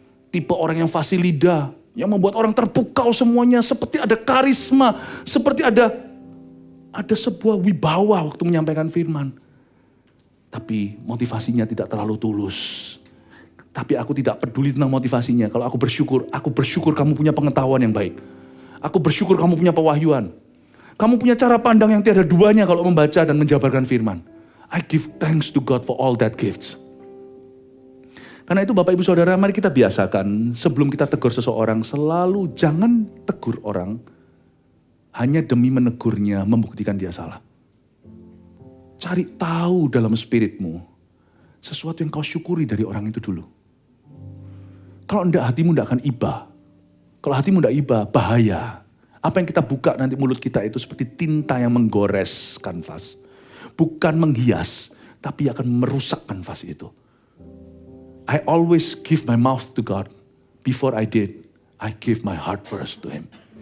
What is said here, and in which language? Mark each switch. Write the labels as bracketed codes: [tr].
[id] Tipe orang yang fasih lidah, yang membuat orang terpukau semuanya, seperti ada karisma, seperti ada sebuah wibawa waktu menyampaikan firman. Tapi motivasinya tidak terlalu tulus. Tapi aku tidak peduli tentang motivasinya. Kalau aku bersyukur kamu punya pengetahuan yang baik. Aku bersyukur kamu punya pewahyuan. Kamu punya cara pandang yang tiada duanya kalau membaca dan menjabarkan firman. [en] I give thanks to God for all that gifts. [id] Karena itu Bapak Ibu Saudara, mari kita biasakan sebelum kita tegur seseorang, selalu jangan tegur orang hanya demi menegurnya, membuktikan dia salah. Cari tahu dalam spiritmu sesuatu yang kau syukuri dari orang itu dulu. Kalau enggak, hatimu enggak akan iba. Kalau hatimu enggak iba, bahaya. Apa yang kita buka nanti mulut kita itu seperti tinta yang menggores kanvas. Bukan menghias, tapi akan merusak kanvas itu. [en] I always give my mouth to God. Before I did, I give my heart first to Him.